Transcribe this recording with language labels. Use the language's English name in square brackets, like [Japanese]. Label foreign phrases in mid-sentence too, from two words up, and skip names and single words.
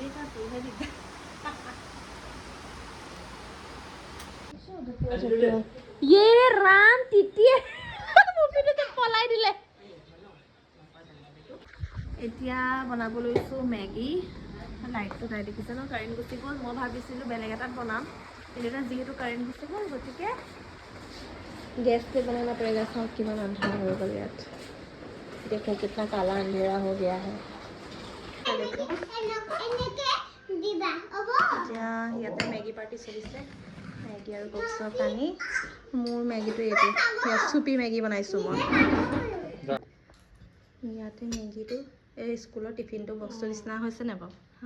[Assamese] ইয়ে ৰাম তিতিয়ে পলাই দিলে। এতিয়া বনাব লৈছোঁ মেগী। লাইটটো নাই দেখিছে ন, কাৰেণ্ট গুচি গ'ল। মই ভাবিছিলোঁ বেলেগ এটাত বনাম, কিন্তু এতিয়া যিহেতু কাৰেণ্ট গুচি গ'ল, গতিকে [Hindi] गैस पे बनाना पड़ेगा। सब की बना अंधेरा हो गया यार, देखो कितना काला अंधेरा हो गया है। [Assamese] ইয়াতে মেগী পাৰ্টি চলিছে, মেগী আৰু বক্সৰ পানী। মোৰ মেগীটো এইটো চুপি মেগী বনাইছোঁ মই। ইয়াতে মেগীটো এই স্কুলৰ টিফিনটো বক্সৰ নিচিনা হৈছে নে বাৰু?